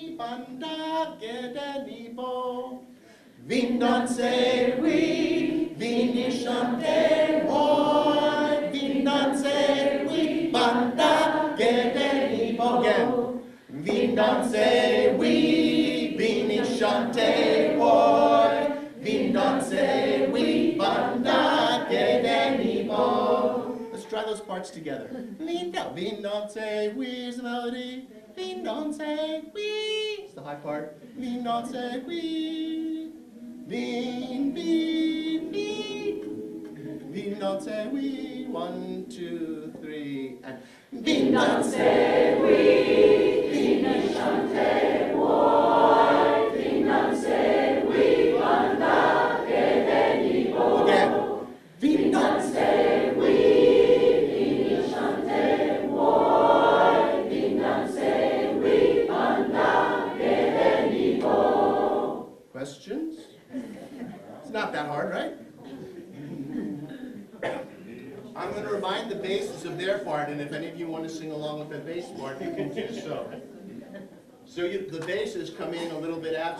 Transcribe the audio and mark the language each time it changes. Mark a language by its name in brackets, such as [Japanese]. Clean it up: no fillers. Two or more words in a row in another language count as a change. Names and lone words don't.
[Haitian Creole] banda gedenibo. Vin danse we, vini chante moi. Vin danse we, banda gedenibo. Again. Vin danse we, vini chante moi. Vin danse we, banda gedenibo. [English] Let's try those parts together. [Haitian Creole] Vin danse we [English] is the melody. [Haitian Creole] Vin danse we [English] is the high part. [Haitian Creole] Vin danse we. Vin, vin, vin. Vin danse we. 1, 2, 3, and vin danse we. Vin chante moi. Vin danse we. Banda gedenibo. Again. Vin danse we. Vin chante moi. Vin danse we. Banda gedenibo. Questions? [English] It's not that hard, right? I'm going to remind the basses of their part, and if any of you want to sing along with the bass part, you can do so. So the basses come in a little bit after.